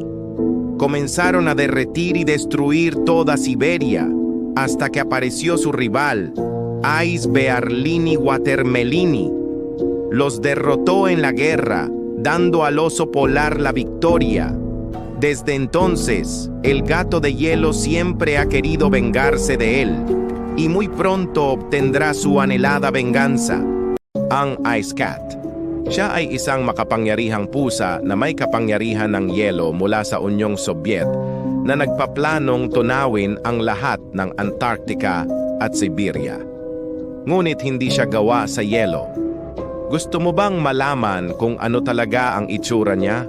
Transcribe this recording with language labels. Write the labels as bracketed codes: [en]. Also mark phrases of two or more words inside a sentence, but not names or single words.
[es] Comenzaron a derretir y destruir toda Siberia, hasta que apareció su rival, Iceberlini Watermelini. Los derrotó en la guerra, dando al oso polar la victoria. Desde entonces, el gato de hielo siempre ha querido vengarse de él, y muy pronto obtendrá su anhelada venganza. [tl] Ang Ice Cat. Siya ay isang makapangyarihang pusa na may kapangyarihan ng yelo mula sa Unyong Sobyet na nagpaplanong tunawin ang lahat ng Antarctica at Siberia. Ngunit hindi siya gawa sa yelo. Gusto mo bang malaman kung ano talaga ang itsura niya?